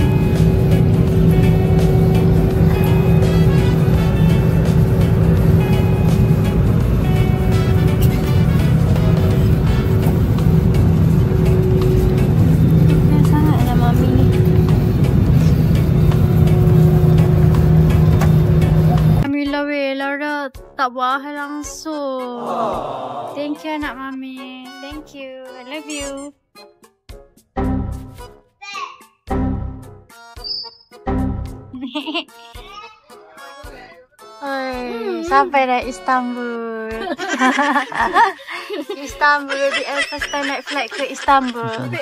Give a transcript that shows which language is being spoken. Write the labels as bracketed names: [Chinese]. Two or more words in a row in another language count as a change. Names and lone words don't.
[Malay] Kena sangatlah Mami ni. Alhamdulillah weh, Lara tak buat hal langsung. [English] Thank you [Malay] anak Mami. [English] Thank you. I love you. [Malay] Oi, sampai dah Istanbul. Istanbul, BL [English] first time [Malay] naik flight ke Istanbul.